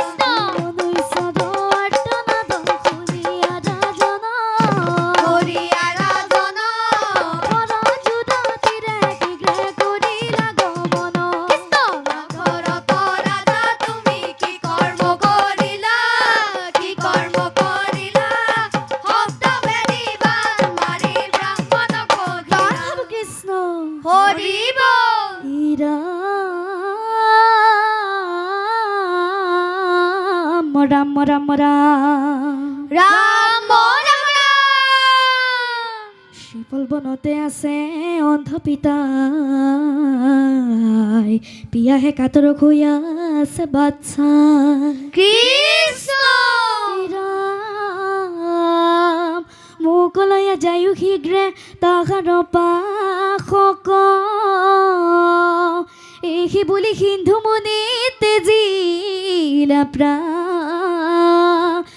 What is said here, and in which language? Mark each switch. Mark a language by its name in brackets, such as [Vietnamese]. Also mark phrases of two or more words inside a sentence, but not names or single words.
[Bangla] করিয়া রাজন দশরথ রাজা তুমি কি কর্ম করিলা, কি কর্ম করিলা, ভক্ত ভেদিবার মারি ব্রাহ্মণ বধিলা। কৃষ্ণ হরি বল। রাম রাম রাম রাম রাম রাম। [Assamese] শিপল বনতে আছে অন্ধ পিতাই, পিয়াহে কাতৰ খুয়া আছে বাচ্চা। কৃষ্ণ ৰাম মোকলয়া যায়ো শীঘ্ৰে তাহাৰ পাশক, এই বুলি সিন্ধু মুনি তেজিলা প্ৰাণ।